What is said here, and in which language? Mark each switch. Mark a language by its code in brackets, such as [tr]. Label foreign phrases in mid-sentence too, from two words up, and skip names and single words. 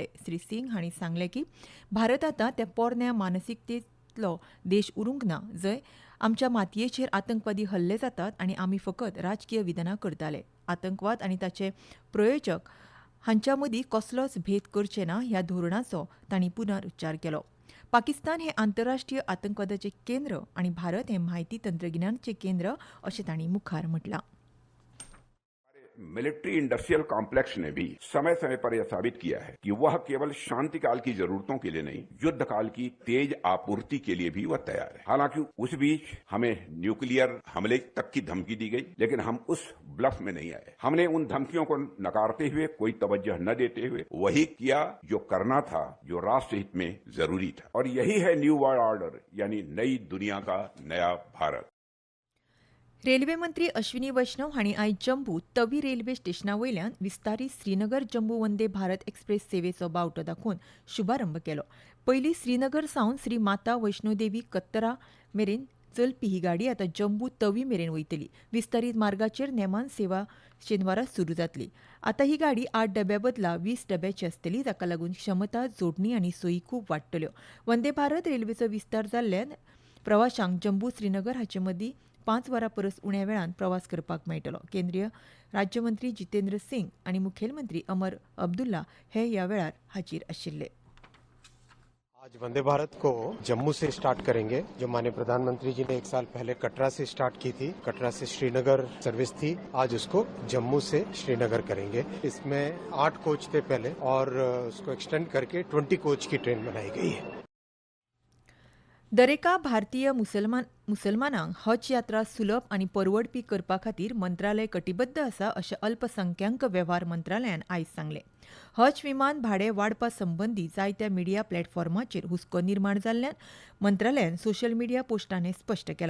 [kok] श्री सिंग हांणी सांगलें की भारत आतां त्या पोरन्या मानसिकतेंतलो देश उरूंक ना जंय आमच्या मातयेचेर आतंकवादी हल्ले जातात आनी आमी फकत राजकीय विधानां करताले. आतंकवाद आनी ताचे प्रयोजक हांच्या मदीं कसलोच भेद करचे ना ह्या धोरणाचो तांणी पुनरुच्चार केलो. पाकिस्तान हे आंतरराष्ट्रीय आतंकवादाचे केंद्र आनी भारत हे म्हायती तंत्रगिन्यानाचे केंद्र अशें तांणी मुखार म्हटलां. [en] military industrial complex [hi] ने भी समय समय पर यह साबित किया है कि वह केवल शांति काल की जरूरतों के लिए नहीं, युद्ध काल की तेज आपूर्ति के लिए भी वह तैयार है. हालांकि उस बीच हमें न्यूक्लियर हमले तक की धमकी दी गई, लेकिन हम उस ब्लफ में नहीं आए. हमने उन धमकियों को नकारते हुए, कोई तवज्जो न देते हुए वही किया जो करना था, जो राष्ट्र हित में जरूरी था. और यही है [en] new world order, [hi] यानी नई दुनिया का नया भारत. [kok] रेल्वे मंत्री अश्विनी वैष्णव हांणी आयज जम्मू तवी रेल्वे स्टेशनावयल्यान विस्तारीत श्रीनगर जम्मू वंदे भारत एक्सप्रेस सेवेचो बावटो दाखोवन शुभारंभ केलो. पयलीं श्रीनगर सावन श्री माता वैष्णोदेवी कत्तरा मेरेन चलपी ही गाडी आतां जम्मू तवी मेरेन वयतली. विस्तारीत मार्गाचेर नेमान सेवा शेनवारा सुरू जातली. आतां ही गाडी 8 डब्या बदला 20 डब्याची आसतली, जाका लागून क्षमता, जोडणी आनी सोयी खूब वाडटल्यो. वंदे भारत रेल्वेचो विस्तार जाल्ल्यान प्रवाशांक जम्मू श्रीनगर हाचे मदीं 5 वरां परस उण्या वेळान प्रवास करपाक मेळटलो. केंद्रीय राज्यमंत्री जितेंद्र सिंग आनी मुखेलमंत्री अमर अब्दुल्ला हे ह्या वेळार हाजीर आशिल्ले. [hi] आज वंदे भारत को जम्मू से स्टार्ट करेंगे, जो माननीय प्रधानमंत्री जी ने 1 साल पहले कटरा से स्टार्ट की थी. कटरा से श्रीनगर सर्विस थी, आज उसको जम्मू से श्रीनगर करेंगे. इसमें 8 कोच थे पहले और उसको एक्सटेंड करके 20 कोच की ट्रेन बनाई गई है. [kok] दरेका भारतीय मुसलमानांक हज यात्रा सुलभ आनी परवडपी करपा खातीर मंत्रालय कटिबद्ध आसा अशें अल्पसंख्याक वेव्हार मंत्रालयान आयज सांगलें. हज विमान भाडें वाडपा संबंदी जायत्या मिडिया प्लॅटफॉर्माचेर हुस्को निर्माण जाल्ल्यान मंत्रालयान [en] social media [kok] पोस्टांनी स्पश्ट केलां.